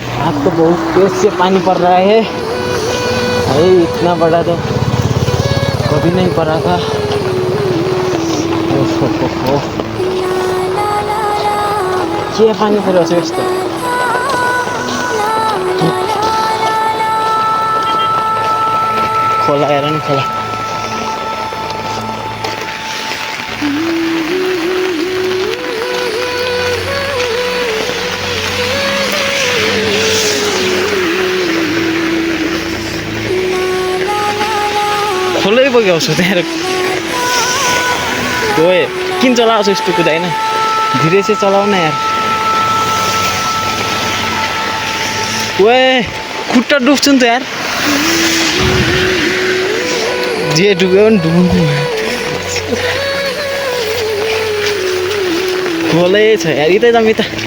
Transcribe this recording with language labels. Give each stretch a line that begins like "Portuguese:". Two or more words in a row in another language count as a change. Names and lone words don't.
Hindi: आज तो बहुत तेज से पानी पड़ रहा है भाई, इतना बड़ा तो कभी नहीं पड़ा था।
Nepali: ओहो, के पानी पऱ्यो छ यस्तो? खोला हेर न खोला। खोलै बगाउँछ त्यहाँ गए किन चलाउँछ यस्तो कुदाइन,
Hindi: धीरे से चलाऊ न यार।
Nepali: ओए खुट्टा डुब्छ नि त यार, जे डुब्यो नि डुब्नु। खोलै छ यार, यतै जाऊँ यता।